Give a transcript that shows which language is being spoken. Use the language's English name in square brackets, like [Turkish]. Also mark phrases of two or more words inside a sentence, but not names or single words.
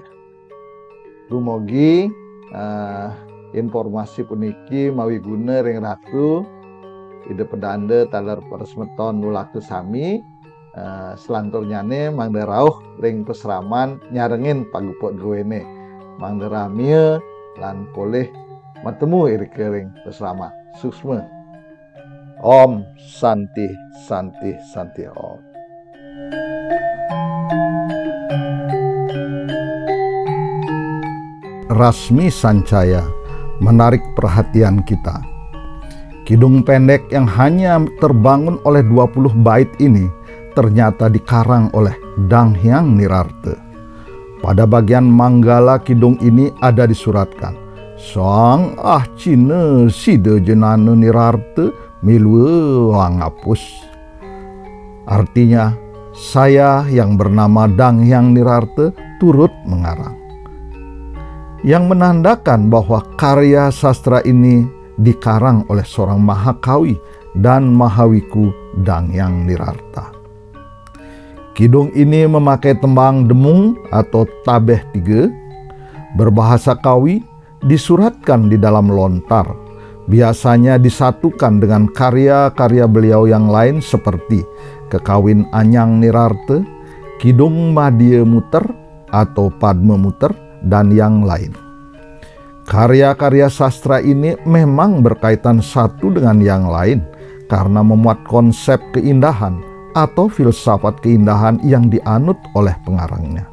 [Balinese] Dumugi informasi puniki mawi guna ring ratu Ide Pedanda taler peresmeton nulaku sami selanturnyane mangda rauh ring peseraman nyarengin pagupok duwene mangda ramia lan poleh matemu irike ring peseraman suksma. [Sanskrit] Om Santi Santi Santi Om. [Indonesian] Rasmi Sancaya menarik perhatian kita. Kidung pendek yang hanya terbangun oleh 20 bait ini ternyata dikarang oleh Dangyang Nirarte. Pada bagian manggala kidung ini ada disuratkan, [Kawi] Sang Cina sida jenana Nirarte milwe wangapus. [Indonesian] Artinya, saya yang bernama Dangyang Nirarte turut mengarang. Yang menandakan bahwa karya sastra ini dikarang oleh seorang Mahakawi dan Mahawiku Dangyang Nirarta. Kidung ini memakai tembang demung atau tabeh 3, berbahasa Kawi, disuratkan di dalam lontar. Biasanya disatukan dengan karya-karya beliau yang lain seperti Kekawin Anyang Nirarte, Kidung Madya Muter atau Padma Muter, dan yang lain. Karya-karya sastra ini memang berkaitan satu dengan yang lain karena memuat konsep keindahan atau filsafat keindahan yang dianut oleh pengarangnya.